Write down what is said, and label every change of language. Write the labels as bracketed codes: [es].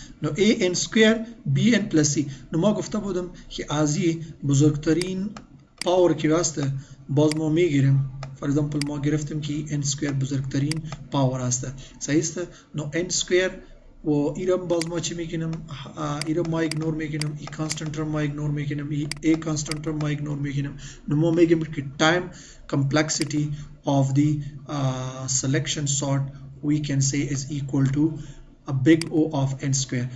[fa] نو a n سکویر b n پلس c. نو ما گفته بودم که از این بزرگترین پاور که است باز ما میگیریم. فور اگزامپل ما گرفتیم که n سکویر بزرگترین پاور است. صحیح است. نو n سکویر و ایرم باز ما چی میکنم؟ ایرم ما ایگنور میکنم، ای کانستانت ما ایگنور میکنم، ای کانستانت ما ایگنور میکنم. نو ما میگم که [en] time complexity of the selection sort we can say is equal to a big O of n square.